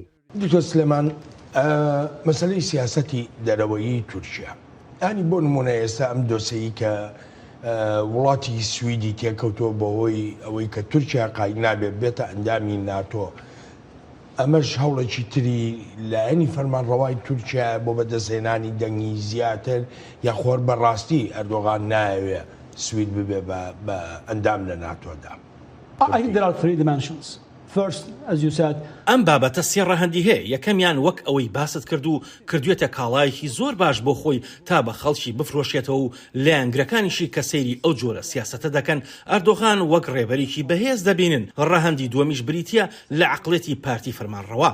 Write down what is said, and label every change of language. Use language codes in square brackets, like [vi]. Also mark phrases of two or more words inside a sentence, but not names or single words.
[ckb] دکتۆر سلێمان مەسەلەی سیاسەتی دەرەوەیی تورکیا ئانی بۆ نمونە ئێستا ئەم دۆسەیی کە وڵاتی سویدی تێکەوتۆ بەهۆی ئەوەی کە تورکیا قای نابێت بێتە ئەندامی ناتۆ ئەمەش هەوڵێکی تری لایەنی فەرمانڕەوای تورکیا بۆ بەدەستهێنانی دەنگی زیاتر یاخۆر بەڕاستی ئەردۆغان نایەوێ سوید ببێ بە ئەندام لە ناتۆدا. [en] I think there are three dimensions. First, as you said, [ckb] ئەم بابەتە سێ ڕەهەندی هەیە. یەکەمیان وەک ئەوەی باست کرد و کردوێتە کاڵایەکی زۆر باش بۆ خۆی تا بە خەڵکی بفرۆشێتەوە و لایەنگرەکانیشی کە سەیری ئەو جۆرە سیاسەتە دەکەن ئەردۆغان وەک ڕێبەرێکی بەهێز دەبینن. ڕەهەندی دووەمیش بریتە لە عەقڵێتی پارتی فەرمانڕەوا.